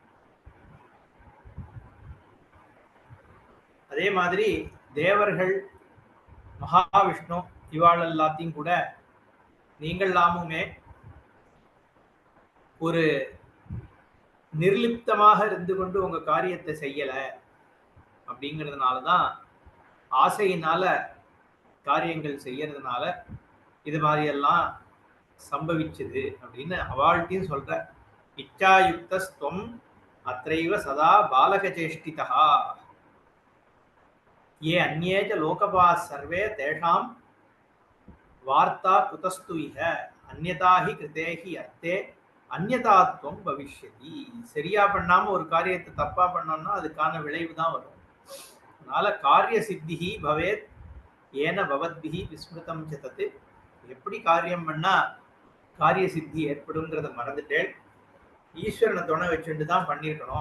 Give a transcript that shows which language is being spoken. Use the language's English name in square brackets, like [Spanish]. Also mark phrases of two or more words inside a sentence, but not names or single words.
[Tamil] அதே மாதிரி தேவர்கள், மகாவிஷ்ணு இவாள் எல்லாத்தையும் கூட நீங்கள்லாமுமே ஒரு நிர்லிப்தமாக இருந்து கொண்டு உங்க காரியத்தை செய்யல அப்படிங்கிறதுனாலதான், ஆசையினால காரியங்கள் செய்யறதுனால இது மாதிரி எல்லாம் சம்பவிச்சது அப்படின்னு அவாழ்த்தையும் சொல்ற. [Sanskrit] इच्छायुक्तस्त्वम् अत्रैव सदा बालकचेष्टिता ये अन्ये च लोकपाः सर्वे तेषां वार्ता कुतस्तु इह अन्यथा हि कृते हि अर्थे अन्यतात्वं भविष्यति. [Tamil] சரியா பண்ணாம ஒரு காரியத்தை தப்பா பண்ணோம்னா அதுக்கான விளைவு தான் வரும். [Sanskrit] அதனால कार्य सिद्धिः भवेत् येन भवद्भिः विस्मृतम् च तत्. [Tamil] எப்படி காரியம் பண்ணா காரிய சித்தி ஏற்படுங்கிறத மறந்துட்டேன். ஈஸ்வரனை துணை வச்சுட்டு தான் பண்ணியிருக்கணும்.